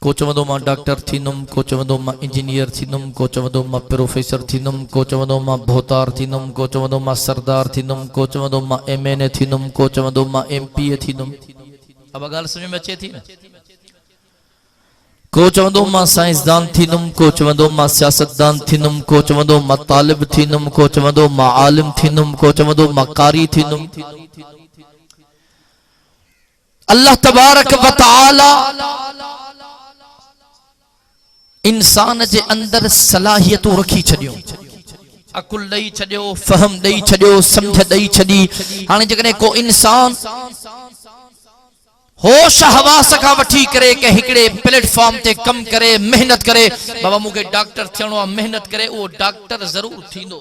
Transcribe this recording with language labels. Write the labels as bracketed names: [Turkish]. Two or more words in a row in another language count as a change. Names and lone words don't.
[Sindhi] ڪو چوندو مان ڊاڪٽر ٿيندم، ڪو چوندو مان انجنيئر ٿيندم، ڪو چوندو مان پروفيسر ٿيندم، ڪو چوندو مان ڀوتار ٿيندم، ڪو چوندو مان سردار ٿيندم، ڪو چوندو مان MNA ٿيندم، ڪو چوندو مان MPA ٿيندم. اب ڳالهه سمجهه ۾ اچي ٿي نه؟ ڪو چوندو مان سائنسدان ٿيندم، ڪو چوندو مان سياستدان ٿيندم، ڪو چوندو مان طالب ٿيندم، ڪو چوندو مان عالم ٿيندم، ڪو چوندو مان قاري ٿيندم. [Arabic] الله تبارك وتعالى [Sindhi] انسان جي اندر صلاحيتون رکي ڇڏيون، عقل ڏيئي ڇڏيو، فهم ڏيئي ڇڏيو، سمجهه ڏيئي ڇڏي. هاڻي جيڪڏهن ڪو انسان هوش حواس ڪا وٺي ڪري ڪي هڪڙي پليٽفارم تي ڪم ڪري، محنت ڪري، بابا مونکي ڊاڪٽر ٿيڻو آهي، محنت ڪري، اهو ڊاڪٽر ضرور ٿيندو.